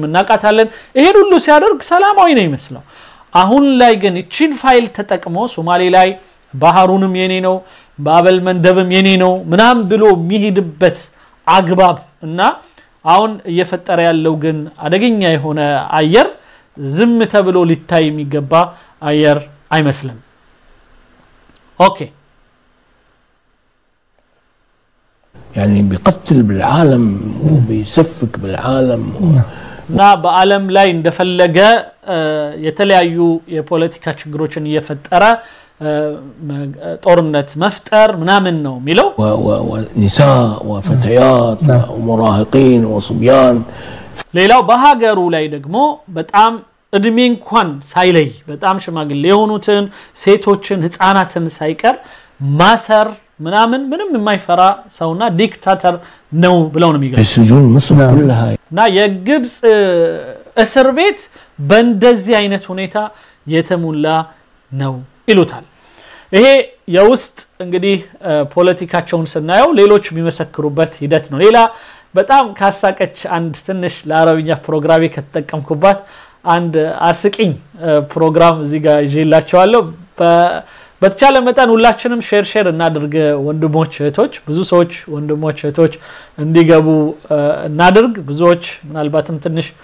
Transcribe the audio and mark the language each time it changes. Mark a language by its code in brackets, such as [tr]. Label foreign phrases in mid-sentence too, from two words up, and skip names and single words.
[am] እናቃታለን ይሄን ሁሉ ሲያደርግ ሰላማዊ ነው ይመስለው አሁን ላይ ግን እቺን ፋይል ተጠቅሞ ሶማሌ ላይ ባህሩንም የኔ ነው ባበል መንደብም የኔ ነው ምናም ብሎ የሚሄድበት አግባብ እና አሁን እየፈጠረ ያለው ግን አደገኛ የሆነ አየር ዝም ተብሎ ሊታይ የሚገባ አየር አይመስልም اوكي [ar] يعني بيقتل بالعالم وبيسفك بالعالم [am] ና በአለም ላይ እንደፈለገ የተለያዩ የፖለቲካ ችግሮችን እየፈጠረ ጦርነት መፍጠር ምናምን ነው የሚለው [ar] ونساء وفتيات ومراهقين وصبيان [am] ሌላው በሀገሩ ላይ ደግሞ በጣም እድሜ እንኳን ሳይለይ በጣም ሽማግሌ የሆኑትን ሴቶችን ህፃናትን ሳይቀር ማሰር ምንም የማይፈራ ሰውና ዲክታተር ነው ብለው ነው የሚገኙ [ar] السجون مصر كلها [am] እና የግብጽ እስር ቤት በእንደዚህ አይነት ሁኔታ የተሞላ ነው ይሉታል ይሄ የውስጥ እንግዲህ ፖለቲካቸውን ስናየው ሌሎች የሚመሰክሩበት ሂደት ነው ሌላ በጣም ካሳቀች አንድ ትንሽ ለአረብኛ ፕሮግራም ከተጠቀምኩባት አንድ አስቂኝ ፕሮግራም እዚህ ጋር ይዤላችኋለሁ በተቻለ መጠን ሁላችንም ሼር እናድርግ ወንድሞች እህቶች ብዙ ሰዎች ወንድሞች እህቶች እንዲገቡ እናድርግ ብዙዎች ምናልባትም ትንሽ